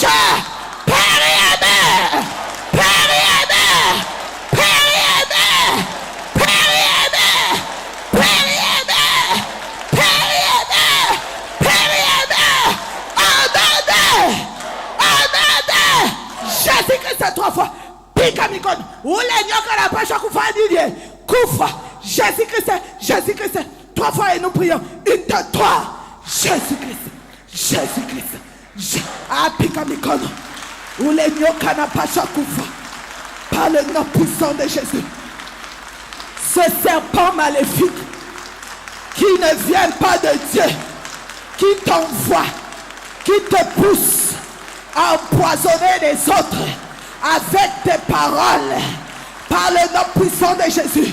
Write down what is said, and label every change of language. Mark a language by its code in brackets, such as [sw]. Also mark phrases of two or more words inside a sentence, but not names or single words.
[fr] Père et mère. Père et mère. Père et mère. Père et mère. Père et mère. Père et mère. Père et mère. Amende. Jésus-Christ 3 fois. [sw] Pika mikono. Ule nyoka anapaswa kufanya nini? Kufa. [fr] Jésus-Christ 3 fois et nous prions. Une de toi. Jésus-Christ. [sw] Pika mikono. Ule nyoka anapaswa kufa. [fr] Par le nom puissant de Jésus. Ce serpent maléfique qui ne vient pas de Dieu, qui t'envoie, qui te pousse à empoisonner les autres avec tes paroles, par le nom puissant de Jésus.